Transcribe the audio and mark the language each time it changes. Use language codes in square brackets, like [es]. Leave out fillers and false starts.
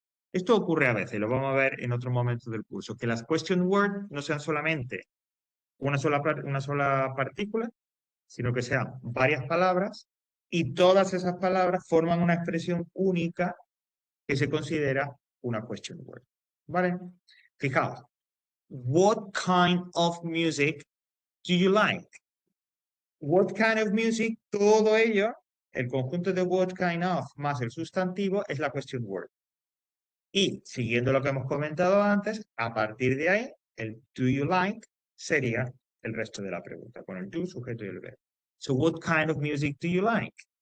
[es] Esto ocurre a veces, lo vamos a ver en otro momento del curso, que las question words no sean solamente una sola partícula, sino que sean varias palabras y todas esas palabras forman una expresión única que se considera una question word. ¿Vale? Fijaos, [en] what kind of music do you like? What kind of music, [es] todo ello, el conjunto de [en] what kind of [es] más el sustantivo es la question word. Y siguiendo lo que hemos comentado antes, a partir de ahí, el [en] do you like [es] sería el resto de la pregunta, con el do, sujeto y el verbo. [en] So, what kind of music do you like?